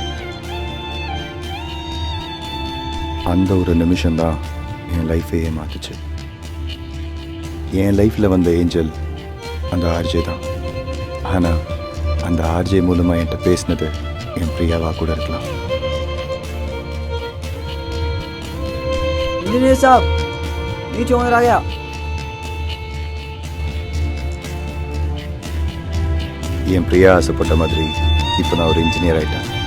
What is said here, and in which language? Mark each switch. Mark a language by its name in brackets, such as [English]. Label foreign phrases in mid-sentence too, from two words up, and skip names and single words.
[Tamil] அந்த ஒரு நிமிஷம்தான் என் லைஃபையே மாற்றுச்சு. என் லைஃப்பில் வந்த ஏஞ்சல் அந்த ஆர்ஜே தான். ஆனால் அந்த ஆர்ஜே மூலமாக என்கிட்ட பேசினது என் பிரியாவாக கூட இருக்கலாம். [Hindi] इंजीनियर साहब, नीचे ओनर आ गया. [Tamil] என் பிரியா ஆசைப்பட்ட மாதிரி இப்போ நான் ஒரு இன்ஜினியர் ஆகிட்டேன்.